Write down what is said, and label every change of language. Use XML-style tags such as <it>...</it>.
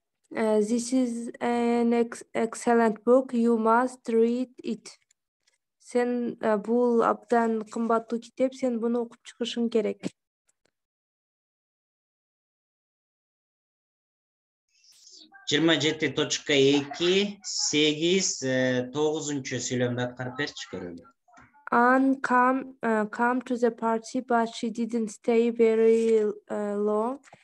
<en>This is an excellent book. You must read it.</en> <ky>Sen бул абдан кымбаттуу китеп. Sen буну окуп чыгышың керек. Жыйырма 7.2 8 9-чу сүйлөмдү аткарып берчи көрөлү.</ky> <en>Anne come to the party, but she didn't stay very long.</en>